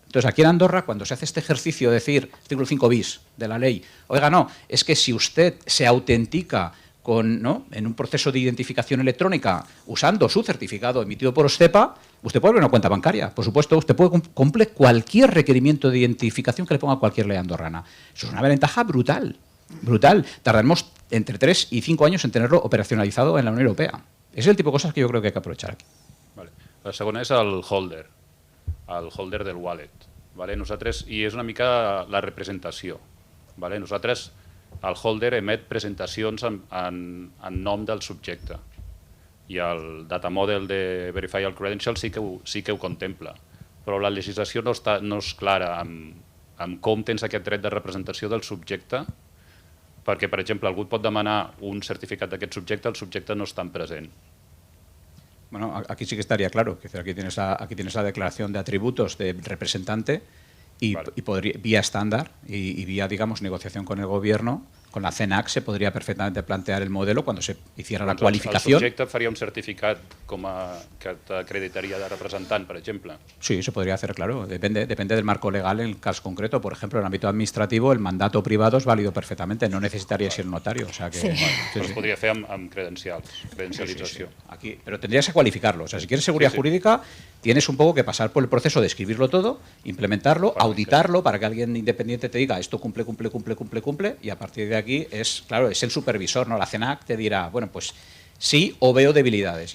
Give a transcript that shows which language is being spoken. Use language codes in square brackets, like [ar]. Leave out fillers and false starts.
[es] Entonces, aquí en Andorra, cuando se hace este ejercicio de decir, artículo 5 bis de la ley, oiga, no, es que si usted se autentica en un proceso de identificación electrónica usando su certificado emitido por OSTEPA, usted puede abrir una cuenta bancaria. Por supuesto, usted puede cumplir cualquier requerimiento de identificación que le ponga cualquier ley andorrana. Eso es una ventaja brutal, brutal. Tardaremos entre 3 y 5 años en tenerlo operacionalizado en la Unión Europea. Ese es el tipo de cosas que yo creo que hay que aprovechar aquí. Vale. [ca] La segona és el holder del wallet. Vale? I és una mica la representació. Vale? Nosaltres, el holder emet presentacions en nom del subjecte i el data model de Verify All Credentials sí que ho contempla, però la legislació no és clara amb com tens aquest dret de representació del subjecte, perquè, per exemple, algú et pot demanar un certificat d'aquest subjecte, el subjecte no està present. [es] Bueno, aquí sí que estaría claro. Aquí tienes la declaración de atributos del representante y vía estándar y vía, digamos, negociación con el gobierno, con la CENAC, se podría perfectamente plantear el modelo cuando se hiciera la qualificación. [ca] ¿El subjecte faria un certificat que t'acreditaria de representant, per exemple? [es] Sí, se podría hacer, claro. Depende del marco legal en el caso concreto. Por ejemplo, en el ámbito administrativo, el mandato privado es válido perfectamente. No necesitaría ser notario. O sea que, sí. [ca] Es podria fer amb credencialització. [es] Aquí, pero tendrías que cualificarlo. O sea, si quieres seguridad jurídica, tienes un poco que pasar por el proceso de escribirlo todo, implementarlo, auditarlo, para que alguien independiente te diga esto cumple, y a partir de aquí aquí es, claro, es el supervisor, ¿no? La CENAC te dirá, bueno, pues sí o veo debilidades.